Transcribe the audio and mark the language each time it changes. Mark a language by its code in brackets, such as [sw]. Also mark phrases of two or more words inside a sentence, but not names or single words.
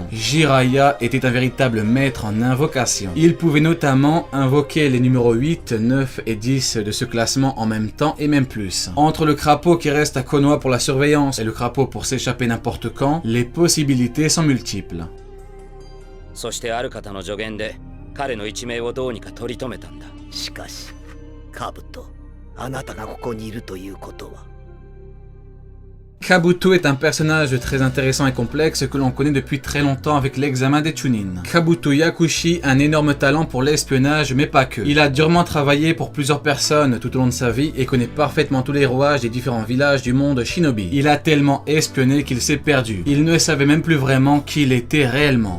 [fr] Jiraiya était un véritable maître en invocation. Il pouvait notamment invoquer les numéros 8, 9 et 10 de ce classement en même temps et même plus. Entre le crapaud qui reste à Konoha pour la surveillance et le crapaud pour s'échapper n'importe quand, les possibilités sont multiples. [ja] そしてある方の助言で彼の一命をどうにか取り留めたんだ。しかし、カブト、あなたがここにいるということは。 [fr] Kabuto est un personnage très intéressant et complexe que l'on connaît depuis très longtemps avec l'examen des Chunin. Kabuto Yakushi a un énorme talent pour l'espionnage mais pas que. Il a durement travaillé pour plusieurs personnes tout au long de sa vie et connaît parfaitement tous les rouages des différents villages du monde shinobi. Il a tellement espionné qu'il s'est perdu. Il ne savait même plus vraiment qui il était réellement.